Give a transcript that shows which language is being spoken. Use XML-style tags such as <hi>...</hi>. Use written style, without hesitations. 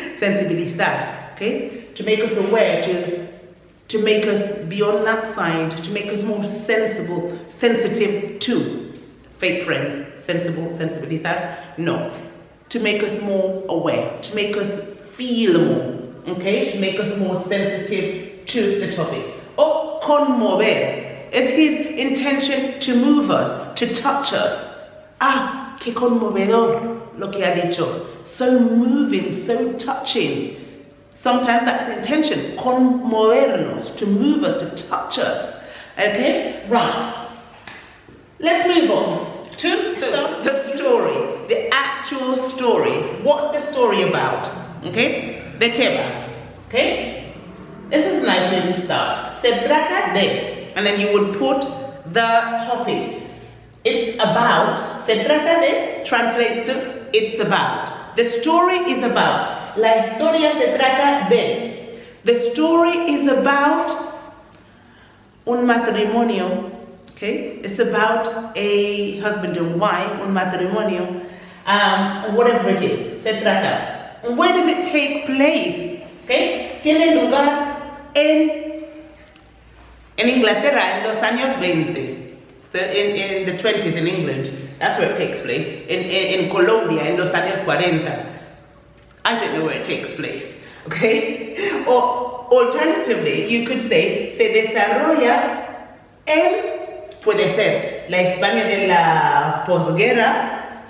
<en>Sensibilizar. Okay? To make us aware, to make us be on that side, to make us more sensitive to fake friends. Sensibilizar? No. To make us more aware, to make us feel more, okay? To make us more sensitive to the topic. Or conmover is his intention to move us, to touch us.</en> <es>Ah, qué conmovedor lo que ha dicho.</es> <en>So moving, so touching. Sometimes that's the intention, conmovernos, to move us, to touch us. Okay, right. Let's move on to the story, the actual story. What's the story about? Okay,</en> <es>¿de qué va?</es> <en>Okay, this is a nice way to start.</en> <es>Se trata de,</es> <en>and then you would put the topic. It's about,</en> <es>se trata de</es> <en>translates to it's about. The story is about.</en> <es>La historia se trata de.</es> <en>The story is about</en> <es>un matrimonio.</es> <en>Okay, it's about a husband and wife,</en> <es>un matrimonio,</es> <en>whatever it is,</en> <es>se trata.</es> <en>And where does it take place?</en> <es>Okay, tiene lugar en Inglaterra en los años 20.</es> <en>So in the 20s in England, that's where it takes place. In Colombia</en> <es>en los años 40.</es> <en>I don't know where it takes place. Okay, or alternatively, you could say</en> <es>se desarrolla en, puede ser, la España de la posguerra.</es>